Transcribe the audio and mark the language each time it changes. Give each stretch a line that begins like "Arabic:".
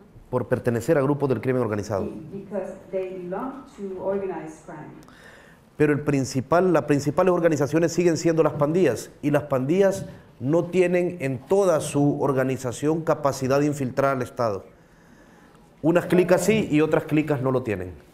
Spanish: por pertenecer a grupos del crimen organizado.
English: Because they belong to organized crime.
Spanish: Pero las principales organizaciones siguen siendo las pandillas, y las pandillas no tienen en toda su organización capacidad de infiltrar al Estado. Unas clicas sí y otras clicas no lo tienen.